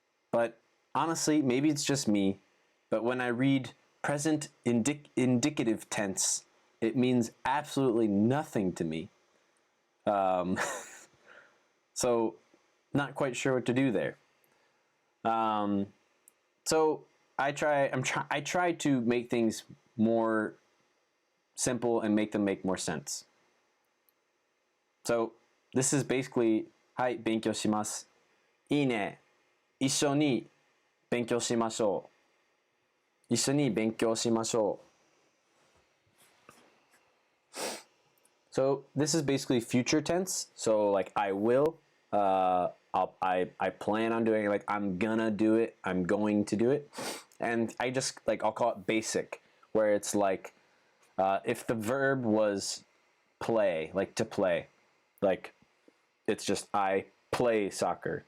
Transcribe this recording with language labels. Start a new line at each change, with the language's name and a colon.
English: But honestly, maybe it's just me, but when I read present indicative tense, it means absolutely nothing to me. So not quite sure what to do there. So I try to make things more simple and make them make more sense. So this is basically,
Japanese: はい、勉強します。いいね。一緒に勉強しましょう。一緒に勉強しましょう。
English: So this is basically future tense. So like I will, I plan on doing it. Like I'm gonna do it. I'm going to do it. And I just like I'll call it basic, where it's like if the verb was play, like to play, like it's just I play soccer.